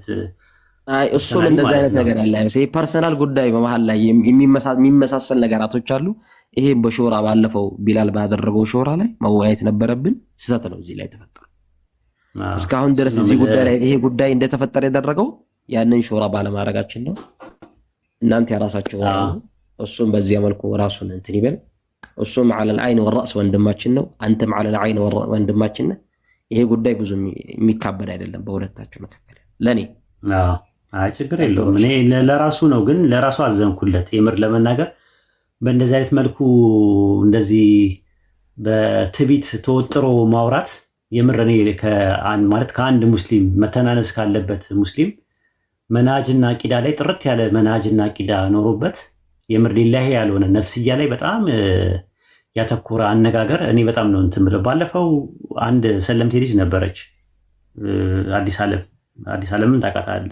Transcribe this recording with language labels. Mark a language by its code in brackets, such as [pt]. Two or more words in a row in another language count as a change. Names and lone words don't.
[am] እሱም እንደዚህ አይነት ነገር ያለ አይመስለኝ። ፐርሰናል ጉዳይ በመሀል ላይ የሚመሳሰል ነገራቶች አሉ። ይሄ በሾራ ባለፈው ቢላል ባደረገው ሾራ ላይ መወያየት ነበረብን። ስህተት ነው እዚህ ላይ ተፈጠረ። እስካሁን ድረስ እዚህ ጉዳይ ላይ ይሄ ጉዳይ እንደተፈጠረ ያደረገው ያንን ሾራ ባለማድረጋችን ነው። እናንተ ያራሳችሁ እሱም በዚያ መልኩ ራሱን እንትን ይበል። እሱም [ar] على العين والراس [am] ወንድማችን ነው። አንተም [ar] على العين والراس [am] ወንድማችን ነህ። ይሄ ጉዳይ ብዙ የሚካበድ አይደለም በሁለታችሁ መካከል ለኔ። አይ ችግር የለውም። እኔ ለራሱ ነው ግን ለራሱ አዘንኩለት። የምር ለመናገር በእንደዚህ አይነት መልኩ እንደዚህ በትቢት ተወጥሮ ማውራት የምር እኔ ማለት ከአንድ ሙስሊም መተናነስ ካለበት ሙስሊም መናጅና አቂዳ ላይ ጥርት ያለ መናጅና አቂዳ ኖሮበት የምር ሊላሂ ያልሆነ ነፍስያ ላይ በጣም ያተኮረ አነጋገር እኔ በጣም ነው እንትን ብለው። ባለፈው አንድ ሰለምቴ ልጅ ነበረች አዲስ ዓለምን ታውቃታለህ?